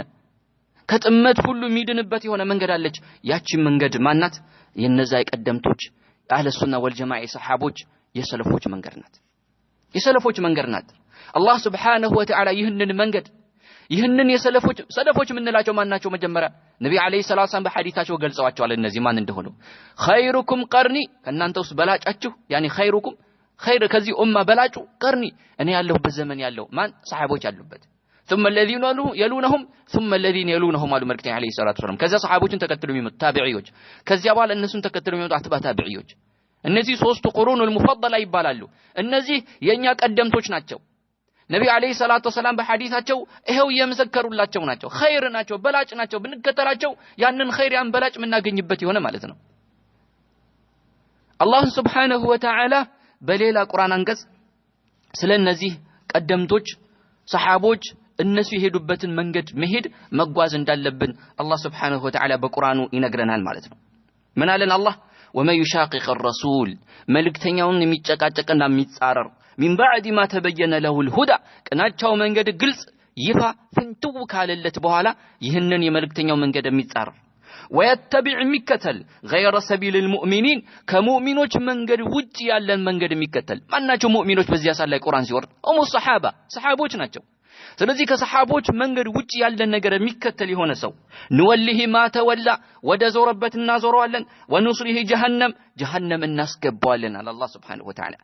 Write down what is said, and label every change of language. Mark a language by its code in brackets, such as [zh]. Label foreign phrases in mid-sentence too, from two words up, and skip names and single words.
[am] ከጥመት ሁሉ የሚድንበት የሆነ መንገድ አለች ያቺ መንገድ ማናት የነዛ የቀደምቶች [ar] أهل السنة والجماعة [am] ሰሃቦች የሰለፎች መንገድ ናት አላህ [ar] سبحانه وتعالى [am] ይህንን መንገድ ይህንን ሰለፎች ምንላቸው ማናቸው መጀመሪያ ነብዩ [ar] عليه الصلاة السلام [am] በሐዲታቸው ገልጸዋቸዋል እነዚህ ማን እንደሆኑ [ar] خيركم قرني [am] ከናንተ ውስጥ በላጫችሁ ያኒ ኸይሩኩም ኸይር ከዚህ ኡማ በላጩ ቀርኒ እኔ ያለሁበት ዘመን ያለው ማን ሰሃቦች ያሉበት [ar] ثم الذين يلونهم ثم الذين يلونهم [am] አሉ መልእክተኛ [ar] عليه الصلاة السلام [am] ከዛ ሰሃቦችን ተከትለው የሚመጡ ታቢዒዎች ከዚያ በኋላ እነሱን ተከትለው የሚመጡ አትባ ታቢዒዎች እነዚህ ሶስቱ [ar] القرون المفضلة [am] ይባላሉ እነዚህ የኛ ቀደምቶች ናቸው ነብዩ [ar] عليه الصلاة السلام [am] በሐዲታቸው ይሄው የመሰከሩላቸው ናቸው ኸይር ናቸው በላጭ ናቸው ብንከተላቸው ያንን ኸይር ያን በላጭ ምናገኝበት ይሆነ ማለት ነው አላህ [ar] سبحانه وتعالى [am] በሌላ ቁርአን አንቀጽ ስለነዚህ ቀደምቶች ሰሃቦች እነሱ የሄዱበትን መንገድ መሄድ መጓዝ እንዳለብን አላህ [ar] سبحانه وتعالى [am] በቁርአኑ ይነግረናል ማለት ነው ምን አለን አላህ [ar] وما يشاقق الرسول [am] መልእክተኛውን የሚጨቃጨቅና የሚጻረር [ar] من بعد ما تبين له الهدى [am] ቅናቻው መንገድ ግልጽ ይፋ ፍንትው ካለለት በኋላ ይህንን የመልእክተኛው መንገድ የሚጻረር ويتبع የሚከተል غير [ar] سبيل المؤمنين [am] ከሙእሚኖች መንገድ ውጪ ያለን መንገድ የሚከተል ማናቸው ሙእሚኖች በዚያ ሰዓት ላይ ቁርአን ሲወርድ ሰሃቦች ናቸው ስለዚህ ከሰሃቦች መንገድ ውጪ ያለን ነገር የሚከተል የሆነ ሰው [ar] نوله ما تولى [am] ወደ ዞረበት እናዞረዋለን [ar] ونصله جهنم [am] እናስገባዋለን አላህ [ar] سبحانه وتعالى